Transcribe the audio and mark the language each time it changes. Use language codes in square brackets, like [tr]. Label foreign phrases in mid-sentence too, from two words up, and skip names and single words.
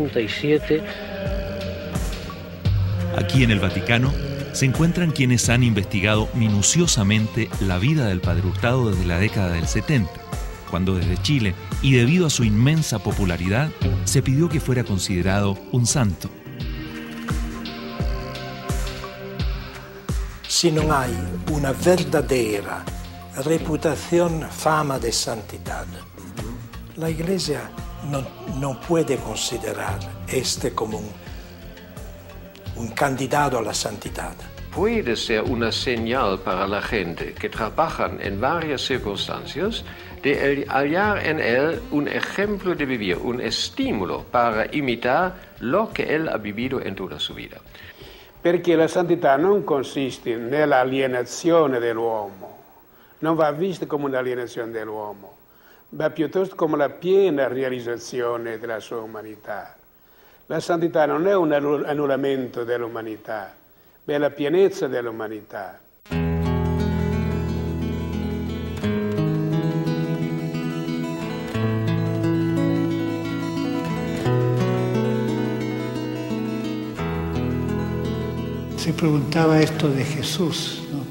[es] Aquí en el Vaticano, se encuentran quienes han investigado minuciosamente la vida del Padre Hurtado desde la década del 70, cuando desde Chile, y debido a su inmensa popularidad, se pidió que fuera considerado un santo. [it] Se non hai [es] una verdadera reputación, fama de santidad, la Iglesia no puede considerar como un candidato a la santidad. Puede ser una señal para la gente que trabajan en varias circunstancias de hallar en él un ejemplo de vivir, un estímulo para imitar lo che él ha vivido [it] in tutta la sua vita. Perché la santità non consiste nell'alienazione dell'uomo, non va vista come un'alienazione dell'uomo, ma piuttosto come la piena realizzazione della sua umanità. La santità non è un annullamento dell'umanità, ma è la pienezza dell'umanità. [es] Se preguntaba esto de Jesús, ¿no?